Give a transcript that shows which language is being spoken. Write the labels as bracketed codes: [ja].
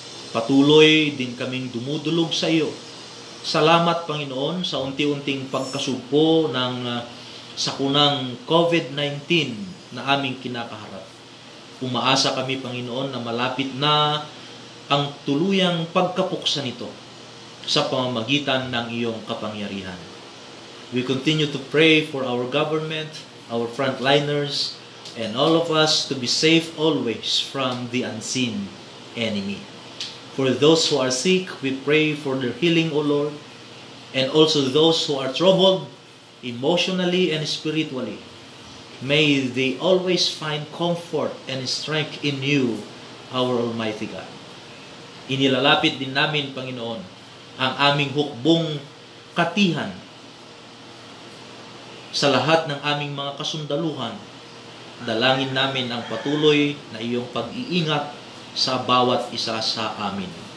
[tl] Patuloy din kaming dumudulog sa iyo. Salamat, Panginoon, sa unti-unting pagkasugpo ng sakunang COVID-19 na aming kinakaharap. Umaasa kami, Panginoon, na malapit na ang tuluyang pagkapuksa nito sa pamamagitan ng iyong kapangyarihan. [en] We continue to pray for our government, our frontliners, and all of us to be safe always from the unseen enemy. For those who are sick, we pray for their healing, O Lord, and also those who are troubled emotionally and spiritually. May they always find comfort and strength in you, our Almighty God. [tl] Inilalapit din namin, Panginoon, ang aming hukbong katihan sa lahat ng aming mga kasundaluhan. Dalangin namin ang patuloy na iyong pag-iingat sa bawat isa sa amin.